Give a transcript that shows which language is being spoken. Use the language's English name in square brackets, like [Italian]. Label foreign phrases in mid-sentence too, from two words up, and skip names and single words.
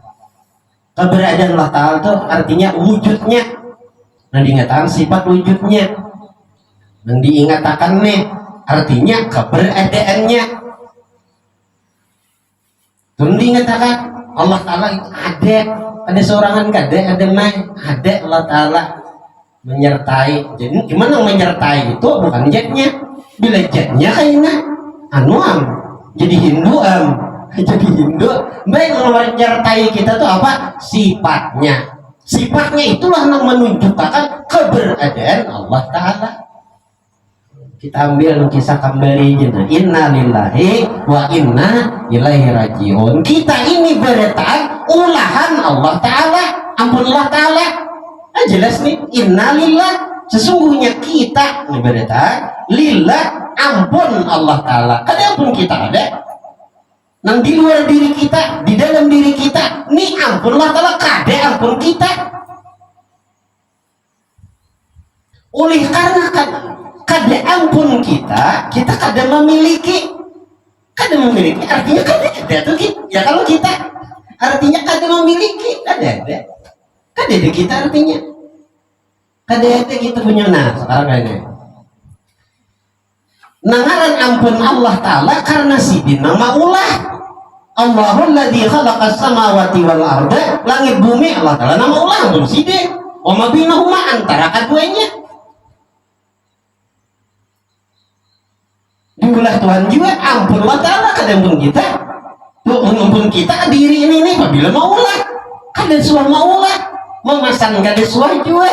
[Banjar] Keberadaan Allah Ta'ala itu artinya wujudnya. Nang diingatakan sifat wujudnya. Nang diingatakan nih artinya keberadaannya. Nang diingatakan Allah Ta'ala itu ada seorangan kada, ada Allah Ta'ala menyertai. Jadi gimana menyertai itu bukan jatnya. Bila jatnya kayaknya jadi Hindu baik menyertai kita tuh apa sifatnya itulah yang menunjukkan keberadaan Allah Ta'ala. Kita ambil kisah kembali jena, [Arabic] إنا لله وإنا إليه راجعون. [Banjar] Kita ini bertahan ulahan Allah Ta'ala, ampun Allah Ta'ala. Jelas nih, [Arabic] إنا لله, [Banjar] sesungguhnya kita ini bertahan lillah, ampun Allah Ta'ala. Kada ampun kita ada nang di luar diri kita, di dalam diri kita, nih ampun Allah Ta'ala, kada ampun kita. oleh karena kada ampun kita kada memiliki artinya kada ada tuh ya. Kalau kita artinya kada memiliki kada ada kita artinya kada ada kita punya. Nah sekarang ini nangaran ampun Allah Ta'ala karena sidin nama ulah [Arabic] الله الذي خلق السماوات والأرض, [Banjar] langit bumi Allah Ta'ala nama ulah ampun sidin [Arabic] وما بينهما [Banjar] antara keduanya diulah Tuhan juga ampun Allah Ta'ala kada ampun kita ampun kita diri ini apabila mau ulah kada suah mau ulah memasang kada suah juga.